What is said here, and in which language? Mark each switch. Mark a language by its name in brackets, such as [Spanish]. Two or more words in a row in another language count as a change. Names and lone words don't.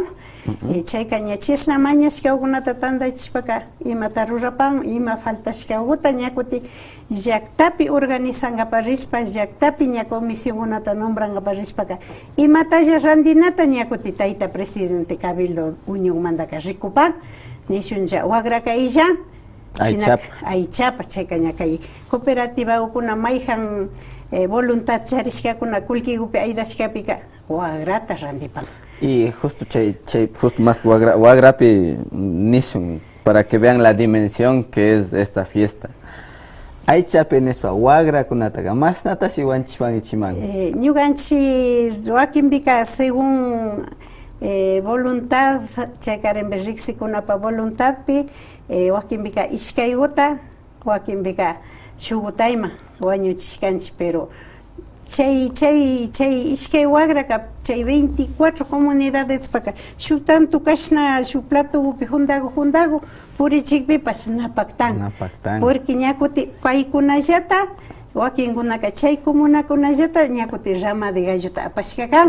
[Quechua] Chayka ña chishna mañashkawkunata tandachishpaka imata rurapan, ima faltashkawkuta ñakuti llaktapi organizangapak rishpa, llaktapi ña comisionkunata nombrangapak rishpaka imatalla randinata ñakuti tayta presidente cabildo Unionmantaka rikupan nishunlla wagraka illan aychapa chayka ña kay cooperativa ukuna mayjan voluntad charishkakuna kullkigupi aydashkapika wagrata randipan. [Spanish] Y justo justo más [Quechua] wagrapi nishun [Spanish] para que vean la dimensión que es esta fiesta. [Quechua] Aychapi nispa wagrakunataga más natashi wanchipan ichiman. Ñuganchi wakinbika [Spanish] según voluntad [Quechua] chaykarenbe riksikunapa voluntadpi wakinbika ishkaygota wakinbika shugutayma wañuchishkanchik pero chay ishkay wagraka chay 24 comunidades paka shuk tanto kashna shuk platupi jundago purichikpipash napaktan porque ñakuti paykunallata wakinkunaka chay comunakunallata ñakuti [Spanish] rama de [Quechua] gallota apashkakan.